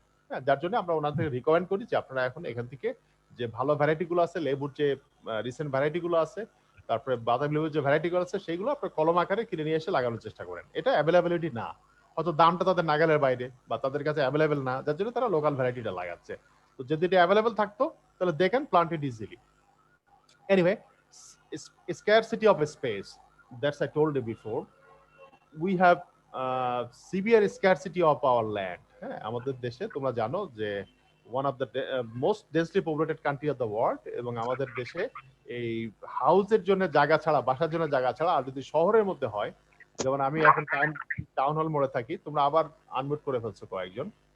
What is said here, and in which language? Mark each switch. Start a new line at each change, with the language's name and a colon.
Bangla: হ্যাঁ, যার জন্য আমরা ওনাদের রিকমেন্ড করি যে আপনারা এখন এখান থেকে যে ভালো ভ্যারাইটি গুলো আছে, লেবুর যে রিসেন্ট ভ্যারাইটি গুলো আছে, তারপরে বাদামি লেবুর যে ভ্যারাইটি গুলো আছে, সেইগুলো আপনার কলম আকারে কিনে নিয়ে এসে লাগানোর চেষ্টা করেন। এটা অ্যাভেলেবিলিটি না, হয়তো দামটা তাদের নাগালের বাইরে বা তাদের কাছে অ্যাভেলেবেল না, যার জন্য তারা লোকাল ভ্যারাইটিটা লাগাচ্ছে। তো যদি এটা অ্যাভেলেবেল থাকতো তাহলে
English: They can plant it easily. Anyway, scarcity of space, that's I told you before, we have severe scarcity of our land।
Bangla: হ্যাঁ, আমাদের দেশে তোমরা জানো যে
English: one of the most densely populated country of the world,
Bangla: এবং আমাদের দেশে এই হাউসের জন্য জায়গা ছাড়া, বাসার জন্য জায়গা ছাড়া, আর যদি শহরের মধ্যে হয়, যেমন আমি এখন টাউন হল মোড়ে থাকি, তোমরা আবার আনমিউট করে ফেলছো কয়েকজন।